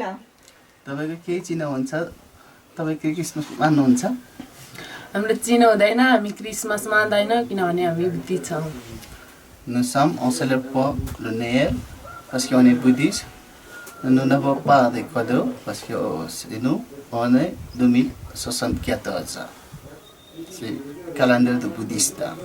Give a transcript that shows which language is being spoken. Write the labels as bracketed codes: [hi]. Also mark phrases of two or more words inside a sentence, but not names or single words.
[ne] तपाईँको केही चिनो हुन्छ तपाईँ के क्रिसमस मान्नुहुन्छ हाम्रो चिनो हुँदैन हामी क्रिसमस मान्दैन किनभने हामी बुद्धिस्ट छौँ [fr] Nous sommes, on célèbre pas le Noël parce qu'on est bouddhiste. Nous n'avons pas de cadeaux parce que nous, on est 2074. C'est le calendrier de bouddhiste.